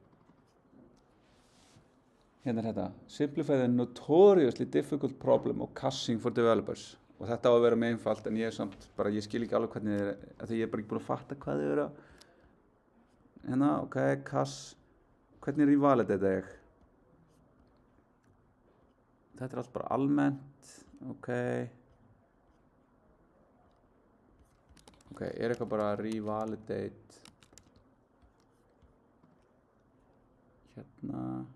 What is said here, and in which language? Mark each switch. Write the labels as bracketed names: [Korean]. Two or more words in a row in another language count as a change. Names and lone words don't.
[Icelandic] Hérna þetta. [English] Simplify the notoriously difficult problem of caching for developers. [Icelandic] Og þetta á að vera með einfalt en ég samt bara, ég skil ekki alveg hvernig því ég bara ekki búin að fatta hvað þið að hérna, ok, cache. Hvernig revalidate ég? Þetta allt bara almennt, ok. Ok, eitthvað bara revalidate hérna.